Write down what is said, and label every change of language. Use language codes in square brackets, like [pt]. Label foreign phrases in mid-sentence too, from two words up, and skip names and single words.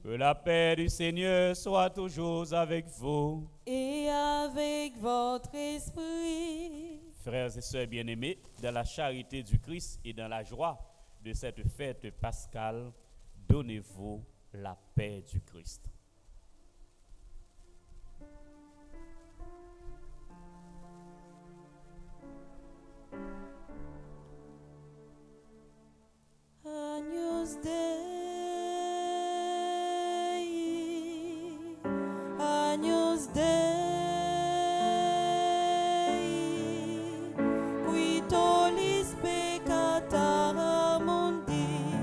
[fr] Que la paix du Seigneur soit toujours avec vous. Et avec votre esprit. Frères et sœurs bien-aimés, dans la charité du Christ et dans la joie de cette fête pascale, donnez-vous la paix du Christ. [la] Agnus Dei, Agnus Dei, qui tollis peccata mundi,